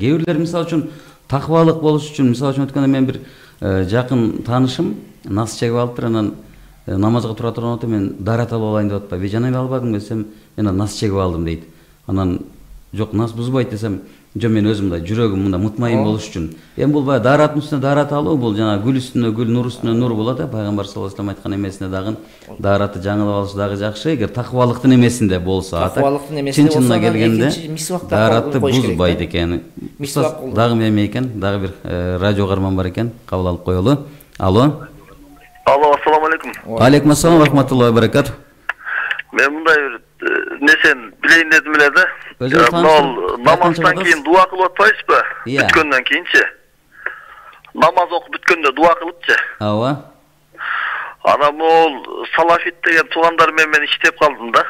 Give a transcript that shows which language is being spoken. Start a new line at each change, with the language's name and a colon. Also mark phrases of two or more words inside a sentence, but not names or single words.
Kyrgyz: Кээ бирлер мисалы үчүн такыбалык болуш үчүн, мисалы үчүн өткөндө мен бир жакын таанышым нас чегип алыптыр, анан намазга тура турган мен даарат алып алайын деп атпайбы. Жана албадым десем, мен нас чегип алдым дейт. Анан жок, нас бузбайт десем, жо мен өзүм мындай жүрөгүм мындай мутмайын болуш үчүн. Эми бул баягы даараттын үстүнө даарат алуу, бул жана гүл үстүнө гүл, нур үстүнө нур болот. Пайгамбар
Arabic: صلى الله عليه وسلم
Kyrgyz: айткан эмесине дагы дааратты жаңылып алыш дагы жакшы. Эгер такыбалыктын эмесинде болсо, чын-чынына келгенде дааратты бузбайт экен. Дагы эме экен, дагы бир радио карман бар экен, кабыл алып коелу. Алло. Алло,
Arabic: السلام عليكم. عليكم السلام ورحمة الله وبركات.
Kyrgyz: Мен мындай бир несен билейин дедим эле да. Намаздан кийин дуа кылып атпайсызбы? Бүткөндөн кийинчи. Намаз окуп бүткөндө дуа кылыпчы. Ооба. Анан могул салафит деген туугандар менен мен иштеп калдым да.